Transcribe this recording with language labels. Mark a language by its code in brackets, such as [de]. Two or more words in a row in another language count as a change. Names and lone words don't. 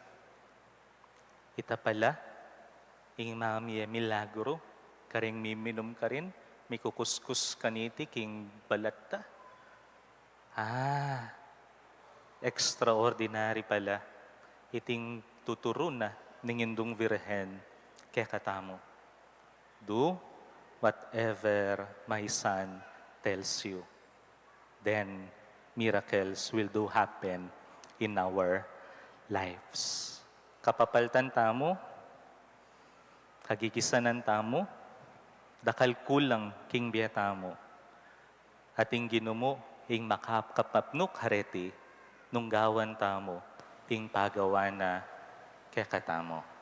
[pam] Ita pala, ing mamiye milagro, karing miminom karin, mikukuskus kaniti, king balata. Extraordinary pala, iting tuturo na ning Indong Virhen, kaya katamo. [en] Do whatever my son tells you. Then, miracles will do happen in our lives. [pam] Kapapaltan tamo, kagigisanan tamo, dakal kulang king biyata mo, ating ginumo ing makapkapapnuk hareti, nung gawan tamo, ing pagawa na kaya katamo.